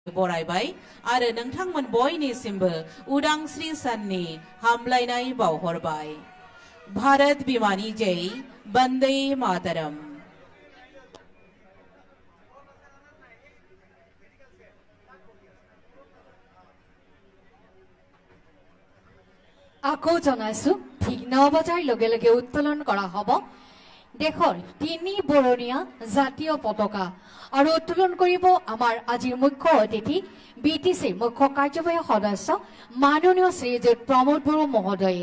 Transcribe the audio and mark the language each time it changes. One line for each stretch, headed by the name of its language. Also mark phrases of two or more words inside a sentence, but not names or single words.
Bodo: बरायबाय आरो नोंथांमोन बयनिसिमबो उदांस्रि साननि हामलायनाय बावहरबाय। भारत बिमानि जय,
Sanskrit: वन्दे मातरम।
Assamese: আকৌ জনাইছো ঠিক 9 বজাৰ লগে লগে উত্তোলন কৰা হ'ব দেশৰ 3 বৰণীয়া জাতীয় পতাকা আৰু উত্তোলন কৰিব আমাৰ আজিৰ মুখ্য অতিথি বিটিসি মুখ্য কাৰ্যবাহী সদস্য মাননীয় শ্ৰীযুত প্ৰমোদ বড়ো মহোদয়ে।